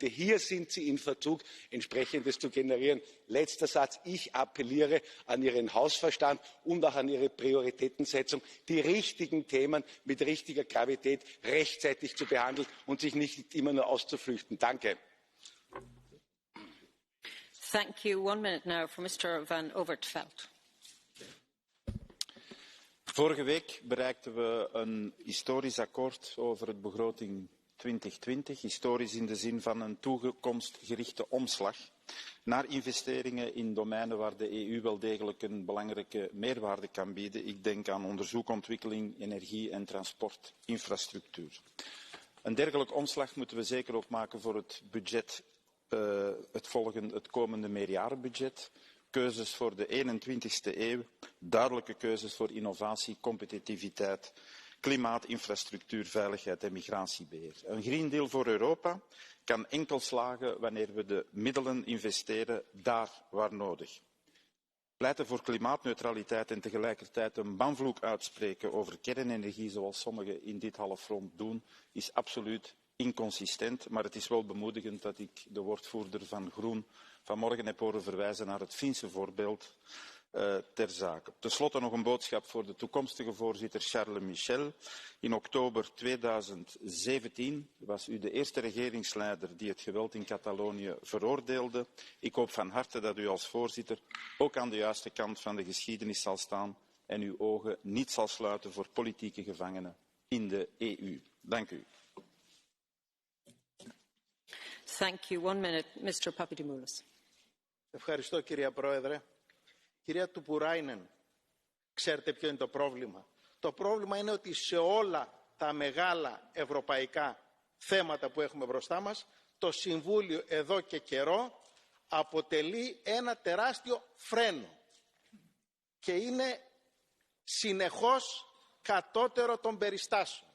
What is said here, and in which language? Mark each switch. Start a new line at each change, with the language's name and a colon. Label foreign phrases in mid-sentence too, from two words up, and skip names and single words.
German: Hier sind Sie in Verzug, Entsprechendes zu generieren. Letzter Satz. Ich appelliere an Ihren Hausverstand und auch an Ihre Prioritätensetzung, die richtigen Themen mit richtiger Gravität rechtzeitig zu behandeln und sich nicht immer nur auszuflüchten. Danke.
English: Thank you. 1 minute now for Mr. Van Overtveld.
Dutch: Vorige week bereikten we een historisch akkoord over de begroting 2020. Historisch in de zin van een toekomstgerichte omslag naar investeringen in domeinen waar de EU wel degelijk een belangrijke meerwaarde kan bieden. Ik denk aan onderzoek, ontwikkeling, energie en transportinfrastructuur. Een dergelijke omslag moeten we zeker ook maken voor het budget, het komende meerjarenbudget. Keuzes voor de 21ste eeuw, duidelijke keuzes voor innovatie, competitiviteit, klimaat, infrastructuur, veiligheid en migratiebeheer. Een Green Deal voor Europa kan enkel slagen wanneer we de middelen investeren daar waar nodig. Pleiten voor klimaatneutraliteit en tegelijkertijd een banvloek uitspreken over kernenergie, zoals sommigen in dit halfrond doen, is absoluut inconsistent, maar het is wel bemoedigend dat ik de woordvoerder van Groen vanmorgen heb horen verwijzen naar het Finse voorbeeld ter zake. Ten slotte nog een boodschap voor de toekomstige voorzitter Charles Michel. In oktober 2017 was u de eerste regeringsleider die het geweld in Catalonië veroordeelde. Ik hoop van harte dat u als voorzitter ook aan de juiste kant van de geschiedenis zal staan en uw ogen niet zal sluiten voor politieke gevangenen in de EU. Dank u.
English: Thank you. 1 minute, Mr. Papadimoulis.
Greek: Ευχαριστώ, κυρία Πρόεδρε. Κυρία Τουπουράινεν, ξέρετε ποιο είναι το πρόβλημα. Το πρόβλημα είναι ότι σε όλα τα μεγάλα ευρωπαϊκά θέματα που έχουμε μπροστά μας, το Συμβούλιο εδώ και καιρό αποτελεί ένα τεράστιο φρένο και είναι συνεχώς κατώτερο των περιστάσεων.